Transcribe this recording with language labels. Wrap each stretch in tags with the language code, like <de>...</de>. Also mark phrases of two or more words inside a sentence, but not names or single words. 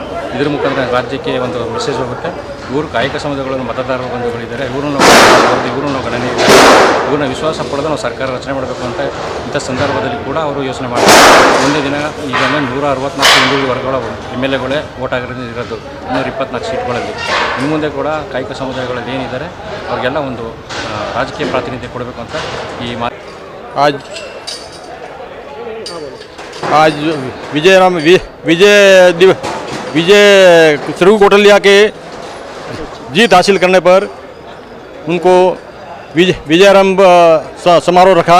<kn>ಇದ್ರ ಮುಖಾಂತರ ರಾಜ್ಯಕ್ಕೆ ಒಂದು ಮೆಸೇಜ್ ಹೋಗುತ್ತೆ. ಇವರು ಕಾಯಕ ಸಮುದಾಯಗಳನ್ನು ಮತದಾರರ ಬಂಧುಗಳಿದ್ದಾರೆ, ಇವರು ಗಣನೆ ಇದೆ, ಇವ್ರನ್ನ ವಿಶ್ವಾಸ ಪಡೆದು ನಾವು ಸರ್ಕಾರ ರಚನೆ ಮಾಡಬೇಕು ಅಂತ ಇಂಥ ಸಂದರ್ಭದಲ್ಲಿ ಕೂಡ ಅವರು ಯೋಚನೆ ಮಾಡ್ತಾರೆ. ಒಂದೇ ದಿನ ಈಗ 164 ಹಿಂದುಳಿದ ವರ್ಗಗಳ MLAಗಳೇ ಓಟ್ ಆಗಿರೋದು 124 ಸೀಟ್ಗಳಲ್ಲಿ. ಇನ್ನು ಮುಂದೆ ಕೂಡ ಕಾಯಕ ಸಮುದಾಯಗಳಲ್ಲಿ ಏನಿದ್ದಾರೆ ಅವ್ರಿಗೆಲ್ಲ ಒಂದು ರಾಜಕೀಯ ಪ್ರಾತಿನಿಧ್ಯ ಕೊಡಬೇಕು ಅಂತ ಈ</kn> <hi>आज विजय रघु कौटिल्य के जीत हासिल करने पर उनको विजयारंभ समारोह रखा।</hi>